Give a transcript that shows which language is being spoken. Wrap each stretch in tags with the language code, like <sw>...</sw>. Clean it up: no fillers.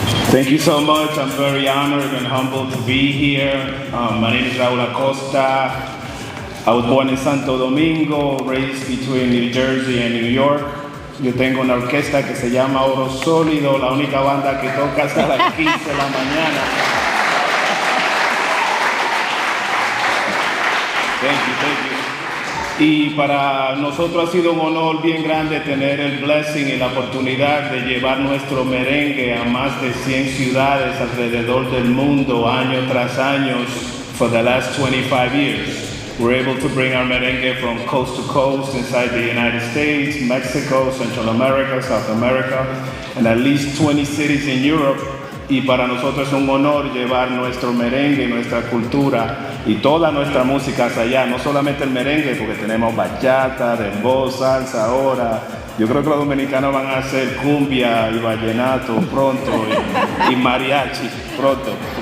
<en>Thank you so much. I'm very honored and humbled to be here. My name is Raúl Acosta. I was born in Santo Domingo, raised between New Jersey and New York.</en> <es>Yo tengo una orquesta que se llama Oro Sólido, la única banda que toca hasta las 15 de la mañana.</es> <en>Thank you.</en> <es>Y para nosotros ha sido un honor bien grande tener el blessing y la oportunidad de llevar nuestro merengue a más de 100 ciudades alrededor del mundo, año tras año,</es> <en>for the last 25 years. We're able to bring our merengue from coast to coast inside the United States, Mexico, Central America, South America, and at least 20 cities in Europe.</en> <es>Y para nosotros es un honor llevar nuestro merengue, nuestra cultura y toda nuestra música hacia allá. No solamente el merengue, porque tenemos bachata, dembow, salsa ahora. Yo creo que los dominicanos van a hacer cumbia y vallenato pronto y mariachi pronto.</es>